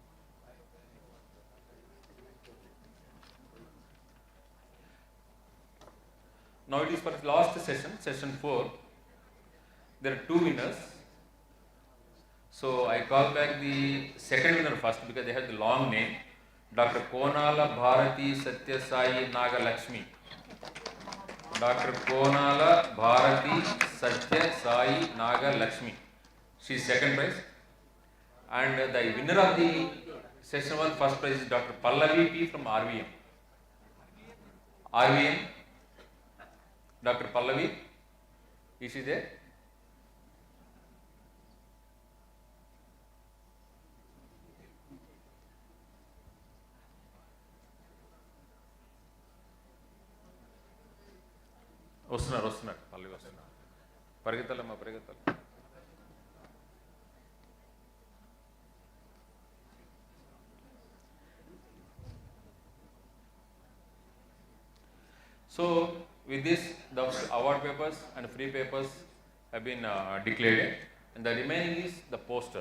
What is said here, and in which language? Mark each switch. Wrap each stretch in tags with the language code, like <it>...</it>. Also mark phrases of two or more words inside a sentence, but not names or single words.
<en>Now it is for last session, session 4. There are 2 winners. So I call back the second winner first because they have the long name. Dr. Konala Bharati Satya Sai Nagalakshmi. Dr. Konala Bharati Satya Sai Nagalakshmi. She is second prize. And the winner of the session 1 first prize is Dr. Pallavi P from RVM. RVM. Dr. Pallavi, is she there?</en> <te>వస్తున్నారు పల్లవి వస్తున్నారు పరిగెత్తాలమ్మా పరిగెత్తాలి. So with this, the award papers and free papers have been declared, and the remaining is the posters.</te>